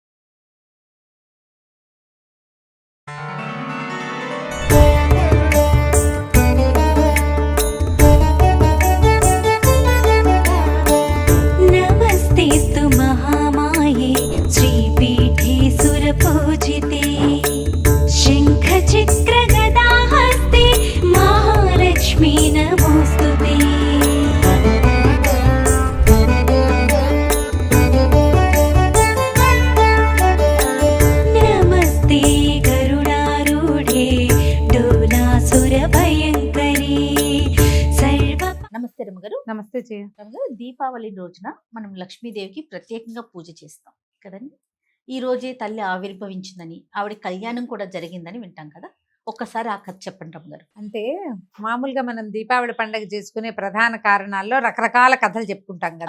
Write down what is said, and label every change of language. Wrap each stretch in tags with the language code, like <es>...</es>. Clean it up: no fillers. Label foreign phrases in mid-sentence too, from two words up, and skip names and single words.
<sa>नमस्तेस्तु महामाये श्रीपीठे सुरपूजिते शङ्खचक्रगदाहस्ते महालक्ष्मी नमोऽस्तुते। नमस्ते गरुडारूढे डोलासुरभयङ्करी सर्व।</sa> <te>నమస్తే రమ్మగారు. నమస్తే చెయ్య. రమ్మగారు, దీపావళి రోజున మనం లక్ష్మీదేవికి ప్రత్యేకంగా పూజ చేస్తాం కదండి. ఈ రోజే తల్లి ఆవిర్భవించిందని, ఆవిడ కళ్యాణం కూడా జరిగిందని వింటాం కదా. ఒక్కసారి ఆ కథ చెప్పండి రమ్మగారు. అంటే మామూలుగా మనం దీపావళి పండుగ చేసుకునే ప్రధాన కారణాల్లో రకరకాల కథలు చెప్పుకుంటాం కదా.</te>